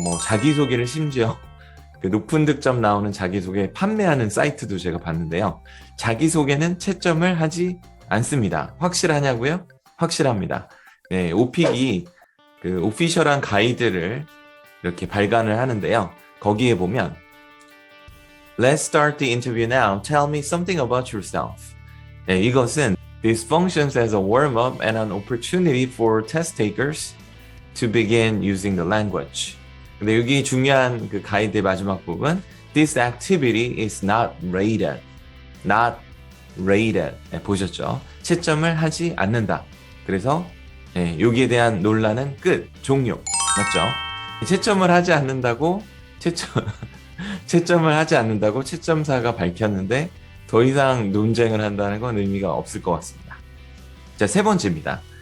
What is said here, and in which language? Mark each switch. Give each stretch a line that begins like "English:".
Korean: 뭐 자기소개를 심지어 그 높은 득점 나오는 자기소개 판매하는 사이트도 제가 봤는데요. 자기소개는 채점을 하지 않습니다. 확실하냐고요? 확실합니다. 네, 오픽이 그 오피셜한 가이드를 이렇게 발간을 하는데요. 거기에 보면
English: Let's start the interview now. Tell me something about yourself.
Korean: 네, 이것은
English: This functions as a warm-up and an opportunity for test takers to begin using the language.
Korean: 근데 여기 중요한 그 가이드의 마지막 부분
English: This activity is not rated. Not rated.
Korean: 네, 보셨죠? 채점을 하지 않는다. 그래서 네, 여기에 대한 논란은 끝, 종료. 맞죠? 채점을 하지 않는다고 채점을 하지 않는다고 채점사가 밝혔는데 더 이상 논쟁을 한다는 건 의미가 없을 것 같습니다. 자, 세 번째입니다.